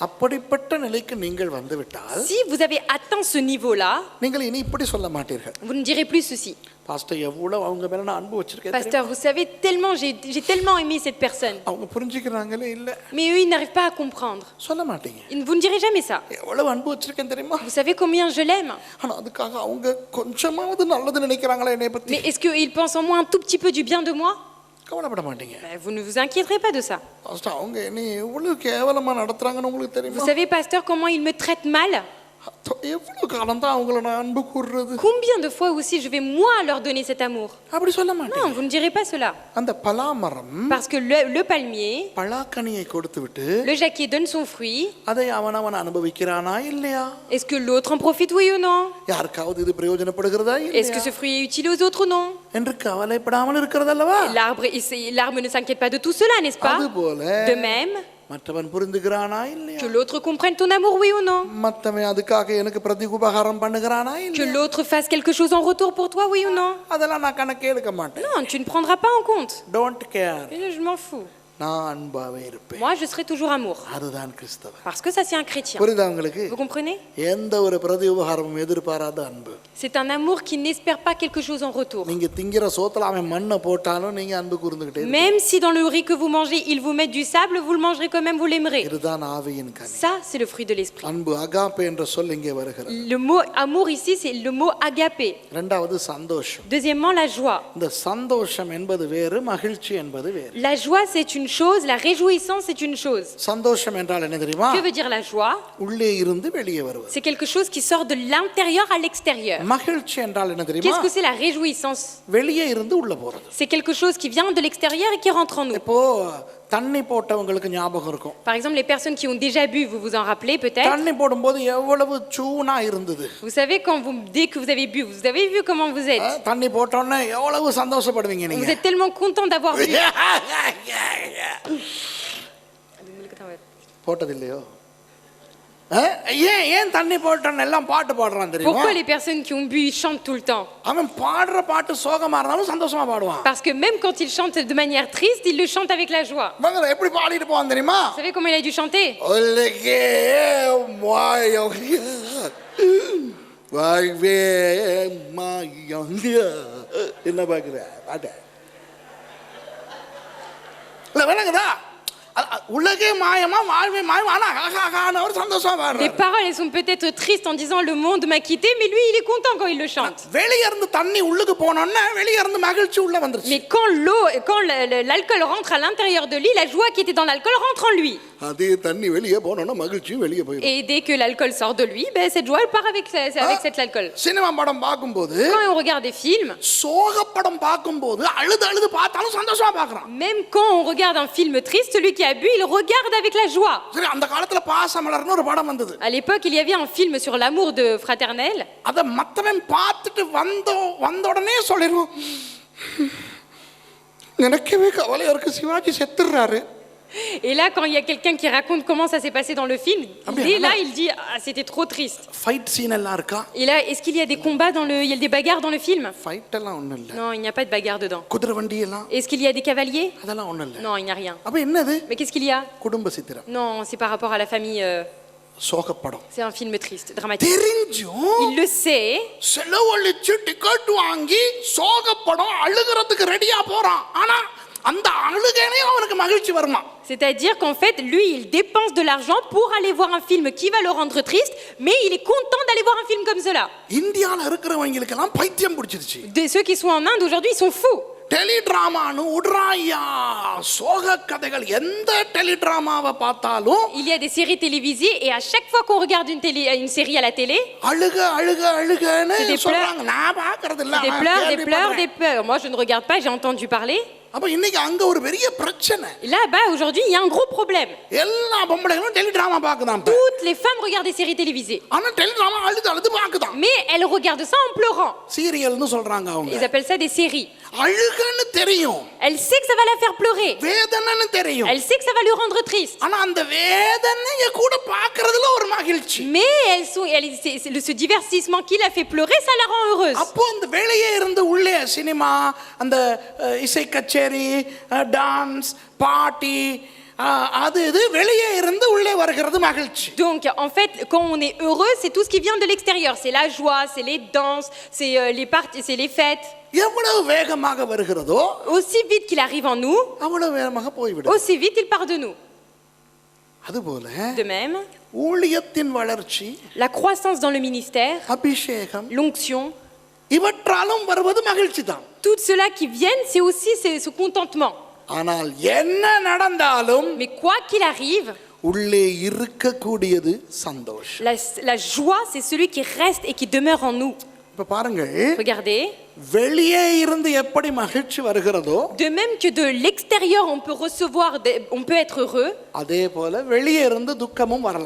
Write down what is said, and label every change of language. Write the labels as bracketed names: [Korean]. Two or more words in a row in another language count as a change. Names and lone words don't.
[Tamil] அப்படிப்பட்ட நிலைக்கு நீங்கள் வந்துவிட்டால் [French] Si vous avez atteint ce niveau-là, [Tamil] நீங்கள் இனி இப்படி சொல்ல மாட்டீர்கள், [French] vous ne direz plus ceci. [Tamil] பாஸ்டர் எவ்வளவு அவங்க மேல நான் அன்பு வச்சிருக்கேன் தெரியுமா? [French] Pasteur, vous savez, tellement j'ai tellement aimé cette personne. [Tamil] அவங்க புரிஞ்சுக்கிறாங்களே இல்ல, [French] Mais eux, ils n'arrivent pas à comprendre. [Tamil] சொல்ல மாட்டீங்க. [French] Vous ne direz jamais ça. [Tamil] எவ்வளவு அன்பு வச்சிருக்கேன் தெரியுமா? [French] Vous savez combien je l'aime. [Tamil] ஆனா அதுக்காக அவங்க கொஞ்சமாவது நல்லது நினைக்கிறாங்களா என்னை பத்தி? [French] Mais est-ce qu'ils pensent en moi un tout petit peu du bien de moi? [Tamil] கவலைப்பட மாட்டீங்க. [French] Vous ne vous inquiéterez pas de ça. [Tamil] பாஸ்டர் அவங்க என்னை எவ்வளவு கேவலமா நடத்துறாங்கன்னு உங்களுக்கு [French] Vous [Tamil] தெரியுமா? [French] savez, pasteur, comment ils me traitent mal? [Tamil] எவ்வளவு காலம் தான் அவங்கள நான் அன்பு கூறுறது? [French] Combien de fois aussi je vais moi leur donner cet amour? [Tamil] அப்படி சொல்ல [French] Non, [Tamil] மாட்டீங்க. [French] vous ne direz pas cela. [Tamil] அந்த பலாமரம் [French] Parce que le palmier, [Tamil] பலாக்கனியை கொடுத்து விட்டு [French] le jacquier donne son fruit. [Tamil] அதை அவன் அனுபவிக்கிறானா இல்லையா? [French] Est-ce que l'autre en profite, oui ou non? [Tamil] யாருக்காவது இது பிரயோஜனப்படுகிறதா [French] Est-ce que [Tamil] இல்லையா [French] ce fruit est utile aux autres ou non? [Tamil] என்று கவலைப்படாமல் இருக்கிறதல்லவா? [French] L'arbre ne s'inquiète pas de tout cela, n'est-ce pas? [Tamil] அதுபோல [French] De même, [Tamil] மற்றவன் புரிந்துகிறானா இல்லையா? [French] Que l'autre comprenne ton amour, oui ou non? [Tamil] மற்றவன் அதுக்காக எனக்கு பிரதிஉபகாரம் பண்ணுகிறானா [French] Que [Tamil] இல்லையா? [French] l'autre fasse quelque chose en retour pour toi, oui ou non? [Tamil] அதெல்லாம் நான் கணக்கே எடுக்க மாட்டேன். [French] Non, tu ne prendras pas en compte. [English] don't care. [French] Et je m'en fous. [Tamil] நான் அன்பாவே இருப்பேன். [French] Moi, je serai toujours amour. [Tamil] அதுதான் கிறிஸ்தவன். [French] Parce que ça, c'est un chrétien. [Tamil] புரியுதா உங்களுக்கு? [French] Vous comprenez? [Tamil] எந்த ஒரு பிரதிஉபகாரமும் எதிர்பாராத அன்பு. [French] C'est un amour qui n'espère pas quelque chose en retour. [Tamil] நீங்க திங்கிற சோத்துல அவன் மண்ணை போட்டாலும் நீங்க அன்பு கூர்ந்துகிட்டே இருப்பீங்க. [French] Même si dans le riz que vous mangez, ils vous mettent du sable, vous le mangerez quand même, vous l'aimerez. [Tamil] இதுதான் ஆவியின் கனி. [French] Ça, c'est le fruit de l'esprit. [Tamil] அன்பு அகாப்பே என்ற சொல் இங்கே வருகிறது. [French] Le mot amour ici, c'est le mot agapé. [Tamil] இரண்டாவது சந்தோஷம். [French] Deuxièmement, la joie. [Tamil] இந்த சந்தோஷம் என்பது வேறு, மகிழ்ச்சி என்பது வேறு. [French] La joie, c'est une chose, la réjouissance, c'est une chose. [Tamil] சந்தோஷம் என்றால் என்ன தெரியுமா? [French] Que veut dire la joie? [Tamil] உள்ளே இருந்து வெளியே வருவது. [French] C'est quelque chose qui sort de l'intérieur à l'extérieur. [Tamil] மகிழ்ச்சி என்றால் என்ன தெரியுமா? [French] Qu'est-ce que c'est la réjouissance? [Tamil] வெளியே இருந்து உள்ள போறது. [French] C'est quelque chose qui vient de l'extérieur et qui rentre en nous. [Tamil] இப்போ தண்ணி போட்டவங்களுக்கு ஞாபகம் இருக்கும். [French] Par exemple, les personnes qui ont déjà bu, vous vous en rappelez peut-être. [Tamil] தண்ணி போடும்போது எவ்வளவு சூனா இருந்தது. [French] Vous savez, dès que vous avez bu, vous avez vu comment vous êtes. [Tamil] தண்ணி போட்டோன்னே எவ்வளவு சந்தோஷப்படுவீங்க [French] Vous [Tamil] நீங்க. [French] êtes tellement content d'avoir bu. [Tamil] போட்டதில்லையோ? ஏன் தண்ணி போட்டோன்னு எல்லாம் பாட்டு பாடுறான் தெரியுமா? [French] Pourquoi les personnes qui ont bu, ils chantent tout le temps? [Tamil] அவன் பாடுற பாட்டு சோகமா இருந்தாலும் சந்தோஷமா பாடுவான். [French] Parce que même quand ils chantent de manière triste, ils le chantent avec la joie. [Tamil] மகன் எப்படி பாடிட்டு போவான் தெரியுமா? [French] Vous savez comment il a dû chanter? [Tamil] ஒல்லிகே மாயோ வாழ்வே மாயோ என்ன பாக்குற பாட்ட இல்ல விளங்குதா? உலகே மாயமா வாழ்வே மாயமா ஆனா ஒரு சந்தோஷமா [French] Les [Tamil] பாடுறாரு. [French] paroles, elles sont peut-être tristes en disant le monde m'a quitté, mais lui, il est content quand il le chante. [Tamil] வெளிய இருந்து தண்ணி உள்ளுக்கு போனோம்னா வெளிய இருந்து மகிழ்ச்சி உள்ள வந்துருச்சு. [French] Mais quand l'alcool rentre à l'intérieur de lui, la joie qui était dans l'alcool rentre en lui. [Tamil] அதே தண்ணி வெளிய போனோம்னா மகிழ்ச்சி வெளிய போயிடும். [French] Et dès que l'alcool sort de lui, ben, cette joie, elle part avec cet alcool. [Tamil] சினிமா படம் பாக்கும்போது [French] Quand on regarde des films, [Tamil] சோக படம் பாக்கும்போது அழுது பார்த்தாலும் சந்தோஷமா பார்க்கறான். [French] même quand on regarde un film triste, celui qui a bu, il regarde avec la joie. [Tamil] சரி, அந்த காலத்துல பாசமலர்னு ஒரு படம் வந்தது. [French] À l'époque, il y avait un film sur l'amour de fraternel. [Tamil] அத மத்தவன் பார்த்துட்டு வந்த உடனே சொல்லிடுவான், எனக்கே கவலையா இருக்கு, சிவாஜி செத்துறாரு. [French] Et là, quand il y a quelqu'un qui raconte comment ça s'est passé dans le film, dès là, il dit ah, c'était trop triste. [English] fight scene [Tamil] எல்லாம் இருக்கா? [French] Et là, est-ce qu'il y a des combats il y a des bagarres dans le film? [Tamil] ஃபைட் எல்லாம் ஒண்ணும் இல்ல. [French] Non, il n'y a pas de bagarre dedans. [Tamil] குதிரை வண்டி எல்லாம்? [French] Est-ce qu'il y a des cavaliers? [Tamil] அதெல்லாம் ஒண்ணும் இல்ல. [French] Non, il n'y a rien. [Tamil] அப்ப என்னது? [French] Mais qu'est-ce qu'il y a? [Tamil] குடும்ப சித்திரம். [French] Non, c'est par rapport à la famille. [Tamil] சோகப்படம். [French] C'est un film triste, dramatique. [Tamil] தெரிஞ்சும் [French] Il le sait. [Tamil] செலவழிச்சு டிக்கெட் வாங்கி சோகப்படம் அழுகிறதுக்கு ரெடியா போறான். ஆனா அந்த அழுகையிலே அவனுக்கு மகிழ்ச்சி வருமா? [French] C'est-à-dire qu'en fait, lui, il dépense de l'argent pour aller voir un film qui va le rendre triste, mais il est content d'aller voir un film comme cela. [Tamil] இந்தியால இருக்கிறவங்களுக்கு எல்லாம் பைத்தியம் பிடிச்சிருச்சு. [French] Ceux qui sont en Inde aujourd'hui, ils sont fous. [Tamil] டெலிடிராமானு உட்ராயா சோக கதைகள். எந்த டெலிடிராமாவை பார்த்தாலும் [French] Il y a des séries télévisées et à chaque fois qu'on regarde une série à la télé, [Tamil] அழுகன்னு [French] C'est des [Tamil] சொல்றாங்க. நான் பார்க்கிறது இல்ல. [French] c'est des pleurs. Moi, je ne regarde pas, j'ai entendu parler. [Tamil] அப்ப இன்னைக்கு அங்க ஒரு பெரிய பிரச்சனை. [French] Là-bas, aujourd'hui, il y a un gros problème. [Tamil] எல்லா பொம்பளைகளும் டெலிடிராமா பார்க்குதாம். [French] Toutes les femmes regardent des séries télévisées. [Tamil] ஆனா டெலிடிராமா அழுது பார்க்குதாம். [French] Mais elles regardent ça en pleurant. [Tamil] சீரியல்னு சொல்றாங்க அவங்க. [French] Ils appellent ça des séries. [Tamil] அழுகன்னு தெரியும். [French] Elle sait que ça va la faire pleurer. [Tamil] வேதனைன்னு தெரியும். [French] Elle sait que ça va lui rendre triste. [Tamil] ஆனா அந்த வேதனைய கூட பார்க்கிறதுல ஒரு மகிழ்ச்சி. [French] Mais ce divertissement qui la fait pleurer, ça la rend heureuse. [Tamil] அப்போ அந்த வெளியே இருந்து உள்ளே சினிமா, அந்த இசை கச்சேரி, [English] dance, party, [Tamil] அது இது வெளியே இருந்து உள்ளே வருகிறது மகிழ்ச்சி. [French] Donc en fait, quand on est heureux, c'est tout ce qui vient de l'extérieur. C'est la joie, c'est les danses, c'est les parties, c'est les fêtes. [Tamil] எவ்வளவு வேகமாக வருகிறதோ [French] Aussi vite qu'il arrive en nous, [Tamil] அவ்வளவு வேகமாக போய்விடும். [French] aussi vite il part de nous. [Tamil] அதுபோல [French] De même, [Tamil] ஊழியத்தின் வளர்ச்சி, [French] la croissance dans le ministère, [Tamil] அபிஷேகம், [French] l'onction, [Tamil] இவற்றாலும் வருவது மகிழ்ச்சி தான். [French] tout cela qui viennent, c'est aussi ce contentement. [Tamil] ஆனால் என்ன நடந்தாலும் [French] Mais quoi qu'il arrive, [Tamil] உள்ளே இருக்கக்கூடியது சந்தோஷம். [French] la joie, c'est celui qui reste et qui demeure en nous. [Tamil] இப்ப பாருங்கள், [French] Regardez, [Tamil] வெளியே இருந்து எப்படி மகிழ்ச்சி வருகிறதோ [French] de même que de l'extérieur on peut recevoir, on peut être heureux, [Tamil] அதே போல வெளியே இருந்து துக்கமும் வரலாம்.